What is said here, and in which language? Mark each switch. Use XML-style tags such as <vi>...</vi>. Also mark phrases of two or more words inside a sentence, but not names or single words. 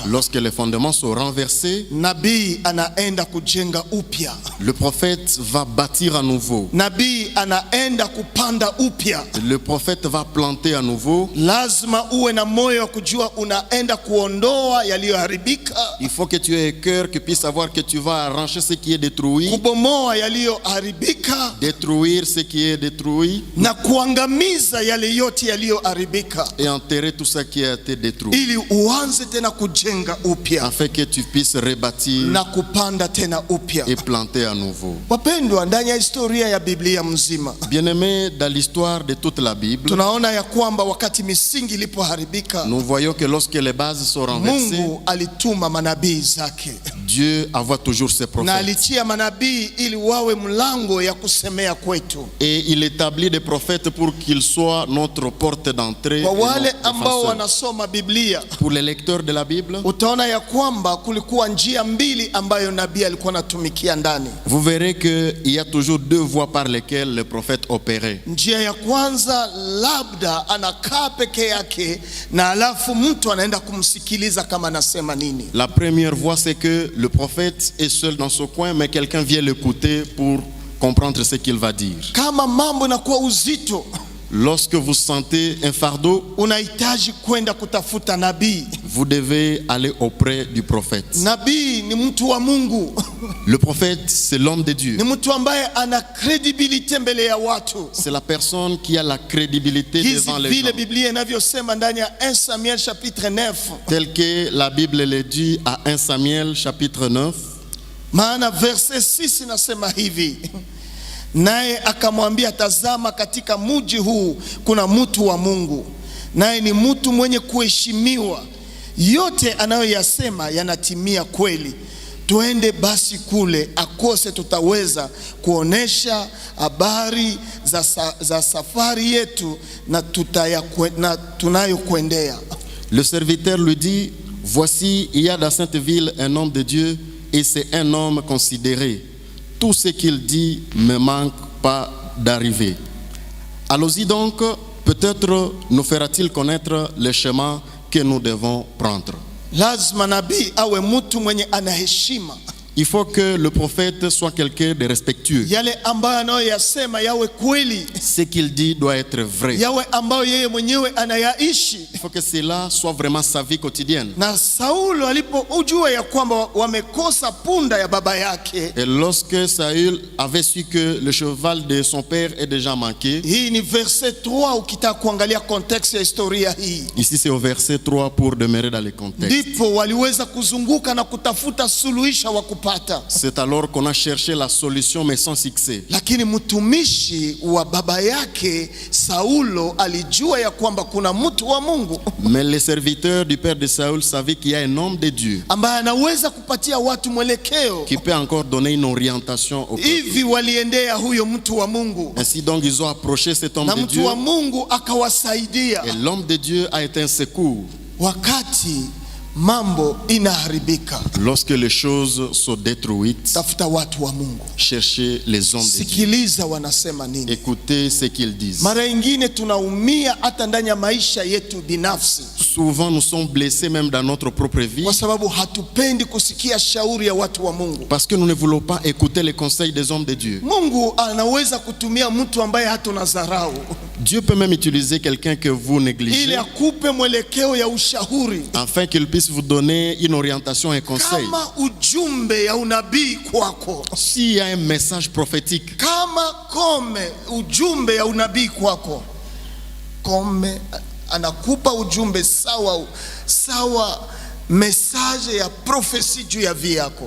<fr>Lorsque les fondements sont renversés,</fr> <sw>nabii anaenda kujenga upya.</sw> <fr>le prophète va bâtir à nouveau.</fr> <sw>Nabii anaenda kupanda upya.</sw> <fr>Le prophète va planter à nouveau.</fr> <sw>Lazima uwe na moyo wa kujua unaenda kuondoa yaliyoharibika,</sw> <fr>Il faut que tu aies un cœur qui puisse savoir que tu vas arracher ce qui est détruit,</fr> <sw>kubomoa yaliyoharibika</sw> <fr>détruire ce qui est détruit</fr> <sw>na kuangamiza yale yote yaliyoharibika,</sw> <fr>et enterrer tout ce qui a été détruit,</fr> <sw>ili uanze tena kujenga upya</sw> <fr>afin que tu puisses rebâtir</fr> <sw>na kupanda tena upya.</sw> <fr>et planter à nouveau.</fr> <sw>Wapendwa, ndani ya historia ya Biblia mzima</sw> <fr>Bien-aimés, dans l'histoire de toute la Bible,</fr> <sw>tunaona ya kwamba wakati misingi ilipoharibika,</sw> <fr>nous voyons que lorsque les bases sont renversées,</fr> <sw>Mungu alituma manabii zake</sw> <fr>Dieu envoie toujours ses</fr> <sw>na</sw> <fr>prophètes.</fr> <sw>alitia manabii ili wawe mlango ya kusemea kwetu.</sw> <fr>Et il établit des prophètes pour qu'ils soient notre porte d'entrée.</fr> <sw>Kwa</sw> <fr>et</fr> <sw>wale</sw> <fr>notre</fr> <sw>ambao</sw> <fr>défenseur.</fr> <sw>wanasoma Biblia,</sw> <fr>Pour les lecteurs de la Bible,</fr> <sw>utaona ya kwamba kulikuwa njia mbili ambayo nabii alikuwa anatumikia ndani.</sw> <fr>vous verrez qu'il y a toujours deux voies par lesquelles le prophète opérait.</fr> <sw>Njia ya kwanza, labda anakaa peke yake na alafu mtu anaenda kumsikiliza kama anasema nini.</sw> <fr>La première voie, c'est que le prophète est seul dans son coin, mais quelqu'un vient l'écouter pour comprendre ce qu'il va dire.</fr> <sw>Kama mambo inakuwa uzito,</sw> <fr>Lorsque vous sentez un fardeau,</fr> <sw>unahitaji kwenda kutafuta nabii.</sw> <fr>vous devez aller auprès du prophète.</fr> <sw>Nabii ni mtu wa Mungu.</sw> <fr>Le prophète, c'est l'homme de Dieu.</fr> <sw>Ni mtu ambaye ana credibility mbele ya watu.</sw> <fr>C'est la personne qui a la crédibilité</fr> <sw>Hizi</sw> <fr>devant les</fr> <sw>vile</sw> <fr>gens.</fr> <sw>Biblia inavyosema ndani ya 1 Samuel chapitre 9.</sw> <fr>Tel que la Bible le dit à 1 Samuel chapitre 9.</fr> <sw>Maana verse 6 inasema hivi, naye akamwambia, tazama, katika mji huu kuna mtu wa Mungu, naye ni mtu mwenye kuheshimiwa, yote anayoyasema yanatimia kweli. Tuende basi kule, akose tutaweza kuonesha habari za safari yetu na tunayokwendea.</sw> <fr>Le serviteur lui dit, voici, il y a dans cette ville un homme de Dieu et c'est un homme considéré. Tout ce qu'il dit ne manque pas d'arriver. Allons-y donc, peut-être nous fera-t-il connaître le chemin que nous devons prendre.</fr> <sw>Lazima nabii awe mtu mwenye anaheshima.</sw> <fr>Il faut que le prophète soit quelqu'un de respectueux.</fr> <sw>Yale ambayo anayoyasema yawe kweli.</sw> <fr>Ce qu'il dit doit être vrai.</fr> <sw>Yawe ambayo yeye mwenyewe anayaishi.</sw> <fr>Il faut que cela soit vraiment sa vie quotidienne.</fr> <sw>Na Saulo alipojua ya kwamba wamekosa punda ya baba yake.</sw> <fr>Et lorsque Saül avait su que le cheval de son père est déjà manqué.</fr> <sw>Hii ni verset 3 ukitaka kuangalia context ya historia hii.</sw> <fr>Ici c'est au verset 3 pour demeurer dans le contexte.</fr> <sw>Ndipo waliweza kuzunguka na kutafuta suluhisho wa kupata.</sw> <fr>C'est alors qu'on a cherché la solution mais sans succès.</fr> <sw>Lakini mtumishi wa baba yake Saulo alijua ya kwamba kuna mtu wa Mungu.</sw> <fr>Mais les serviteurs du père de Saül savaient qu'il y a un homme de Dieu</fr> <sw>ambaye anaweza kupatia watu mwelekeo.</sw> <fr>Qui peut encore donner une orientation au peuple.</fr> <sw>Hivi waliendea huyo mtu wa Mungu.</sw> <fr>Ainsi donc ils ont approché cet homme de Dieu.</fr> <sw>Na mtu wa Mungu akawasaidia.</sw> <fr>Et l'homme de Dieu a été un secours.</fr> <sw>Wakati mambo inaharibika,</sw> <fr>lorsque les choses sont détruites,</fr> <sw>tafuta watu wa Mungu.</sw> <fr>Cherchez les hommes de Dieu.</fr> <sw>Sikiliza wanasema nini.</sw> <fr>Écoutez ce qu'ils disent.</fr> <sw>Mara nyingine tunaumia hata ndani ya maisha yetu binafsi.</sw> <fr>Souvent nous sommes blessés même dans notre propre vie.</fr> <sw>Kwa sababu hatupendi kusikia shauri ya watu wa Mungu.</sw> <fr>Parce que nous ne voulons pas écouter les conseils des hommes de Dieu.</fr> <sw>Mungu anaweza kutumia mtu ambaye hatuna dharau.</sw> <fr>Dieu peut même utiliser quelqu'un que vous négligez.</fr> <sw>Ili akupe mwelekeo ya ushauri.</sw> <fr>Afin qu'il puisse vous donner une orientation et conseil.</fr> <sw>Kama ujumbe ya unabii kwako.</sw> <fr>S'il y a un message prophétique.</fr> <sw>Kama kome ujumbe ya unabii kwako. Kome anakupa ujumbe sawa message ya prophétie juu ya vie yako.</sw>